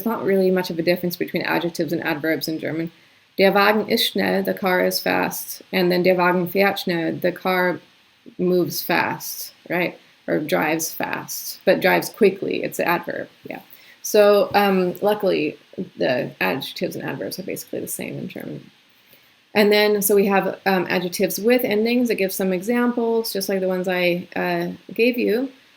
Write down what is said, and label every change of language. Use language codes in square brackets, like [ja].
[en] There's not really much of a difference between adjectives and adverbs in German. [de] Der Wagen ist schnell, [en] the car is fast. And then [de] der Wagen fährt schnell, [en] the car moves fast, right? Or drives fast, but drives quickly. It's an adverb, yeah. So luckily, the adjectives and adverbs are basically the same in German. And then, so we have adjectives with endings that give some examples, just like the ones I gave you.